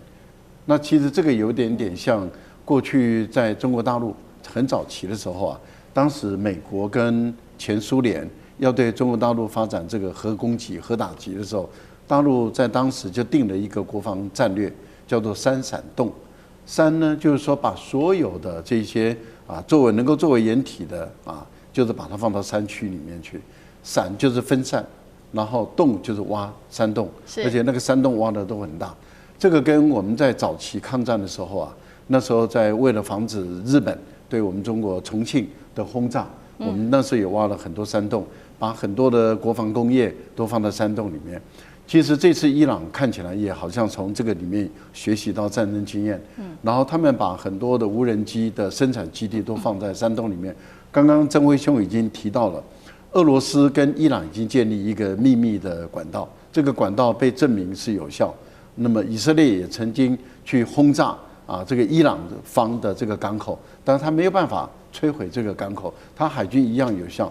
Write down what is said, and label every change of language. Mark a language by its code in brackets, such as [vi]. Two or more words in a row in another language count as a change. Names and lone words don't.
[zh] 那其實這個有點像過去在中國大陸很早期的時候啊，當時美國跟前蘇聯要對中國大陸發展這個核攻擊、核打擊的時候，大陸在當時就定了一個國防戰略，叫做3閃動。3 呢，就是說把所有的這些能夠作為掩體的就是把它放到山區裡面去。閃就是分散，然後洞就是挖山洞，而且那個山洞挖的都很大。這個跟我們在早期抗戰的時候啊，那時候為了防止日本對我們中國重慶的轟炸，我們那時候也挖了很多山洞，把很多的國防工業都放在山洞裡面。其實這次伊朗看起來也好像從這個裡面學習到戰爭經驗，然後他們把很多的無人機的生產基地都放在山洞裡面。剛剛曾輝兄已經提到了，俄羅斯跟伊朗已經建立一個秘密的管道，這個管道被證明是有效。那麼以色列也曾經去轟炸這個伊朗方的這個港口，但是他沒有辦法摧毀這個港口，他海軍一樣有效。